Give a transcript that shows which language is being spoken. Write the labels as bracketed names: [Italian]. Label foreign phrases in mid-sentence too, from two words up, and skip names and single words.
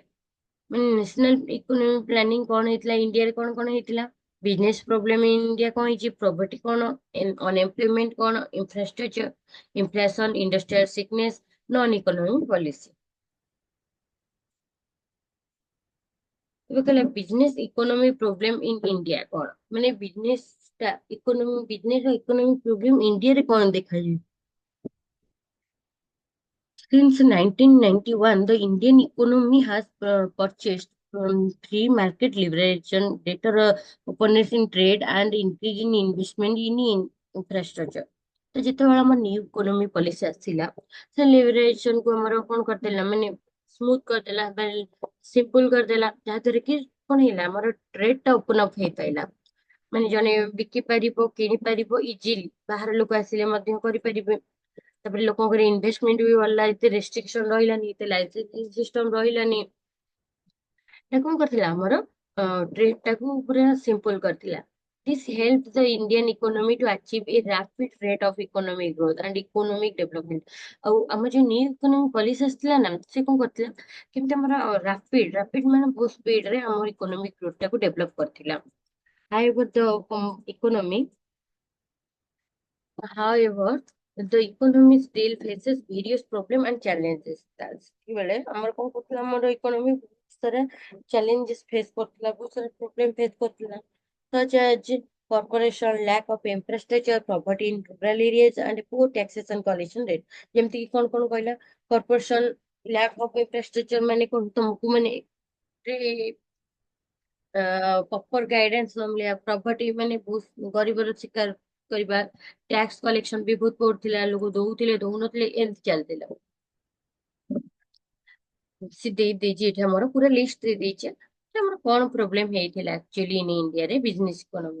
[Odia] ମାନେ [English] national economic planning [Odia] କଣ ହେଇଥିଲା ଇଣ୍ଡିଆରେ, କଣ କଣ ହେଇଥିଲା, [English] business problem in India [Odia] କଣ ହେଇଛି, ପ୍ରଭର୍ଟି କଣ, ଅନଏମ୍ପ୍ଲୟମେଣ୍ଟ କଣ, [English] infrastructure, inflation, industrial sickness, non economic policy. [Odia] ଏବେ କହିଲା [English] business economic problem in India [Odia] କଣ, ମାନେ [English] business economic problem [Odia] ଇଣ୍ଡିଆରେ କଣ ଦେଖାଯାଏ? [English] Since 1991, the Indian economy has purchased free market liberalization, greater openness in trade, and increase in investment in infrastructure। [Odia] ତ ଯେତେବେଳେ ଆମର [English] new economy policy [Odia] ଆସିଲା, ସେ ଲିବରେସନ କୁ ଆମର କଣ କରିଦେଲା, ମାନେ ସ୍ମୁଥ କରିଦେଲା, ସିମ୍ପଲ କରିଦେଲା, ଯାହା ଦ୍ୱାରା କି କଣ ହେଲା, ଆମର ଟ୍ରେଡ ଟା [English] open up [Odia] ହେଇପାରିଲା। ମାନେ ଜଣେ ବିକି ପାରିବ, କିଣି ପାରିବ ଇଜିଲି, ବାହାର ଲୋକ ଆସିଲେ ମଧ୍ୟ କରିପାରିବେ। ତାପରେ ଲୋକଙ୍କର ଇନଭେଷ୍ଟମେଣ୍ଟ ବି ବଢିଲା, ଏତେ ରେଷ୍ଟ୍ରିକ୍ସନ ରହିଲାନି, ଏତେ [English] licensing system [Odia] ରହିଲାନି। এটা କଣ କରିଥିଲା, ଆମର ଟ୍ରେଡ ଟାକୁ ପୁରା ସିମ୍ପଲ କରିଥିଲା। [English] This helped the Indian economy to achieve a rapid rate of economic growth and economic development। [Odia] ଆଉ ଆମର ଯୋଉ [English] new economic policy [Odia] ଆସିଥିଲା ନା, ସେ କଣ କରିଥିଲା, କେମିତି ଆମର ରାପିଡ ମାନେ ବହୁତ ସ୍ପିଡ ରେ ଆମର [English] economic growth [Odia] ଟାକୁ ଡେଭଲପ କରିଥିଲା। [English] However, the economy However, the economy still faces various problems and challenges। [Odia] ସେତେବେଳେ ଆମର କଣ କରୁଥିଲା, ଆମର ଇକୋନୋମି ବହୁତ ସାରା [English] challenges face [Odia] କରୁଥିଲା, ବହୁତ ସାରା [English] problem face [Odia] କରୁଥିଲା। [English] such as corporation, lack of infrastructure, poverty in rural areas and poor taxation collection rate। [Odia] ଯେମିତି କି କଣ କହିଲା, [English] corporation, lack of infrastructure [Odia] ମାନେ କଣ, ତମକୁ ମାନେ [English] proper guidance [Odia] ନ ମିଳିବା, ପ୍ରଭର୍ଟି ମାନେ ବହୁତ ଗରିବର ଶିକାର କରିବା, [English] tax collection [Odia] ବି ବହୁତ ପଡୁଥିଲା, ଲୋକ ଦଉଥିଲେ ଦଉନଥିଲେ ଏମିତି ଚାଲିଥିଲା। ସେ ଦେଇଛି ଏଠି ଆମର ପୁରା ଲିଷ୍ଟ ଦେଇ ଦେଇଛି ଯେ ଆମର କଣ ପ୍ରୋବ୍ଲେମ ହେଇଥିଲା [English] actually in [Odia] ଇଣ୍ଡିଆରେ [English] business economy.